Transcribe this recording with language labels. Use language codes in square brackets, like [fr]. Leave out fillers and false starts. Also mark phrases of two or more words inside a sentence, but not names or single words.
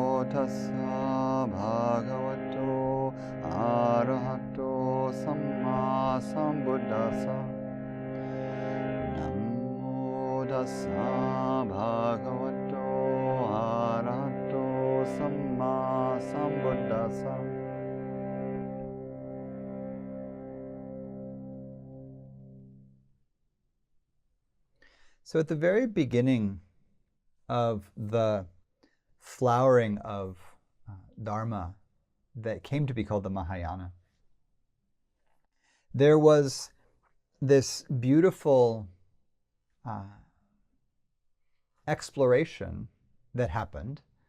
[pi] tassa bhagavato arahato samma sambuddhassa. Namo tassa bhagavato arahato samma sambuddhassa. [en] So at the very beginning of the flowering of Dharma that came to be called the Mahāyāna, there was this beautiful exploration that happened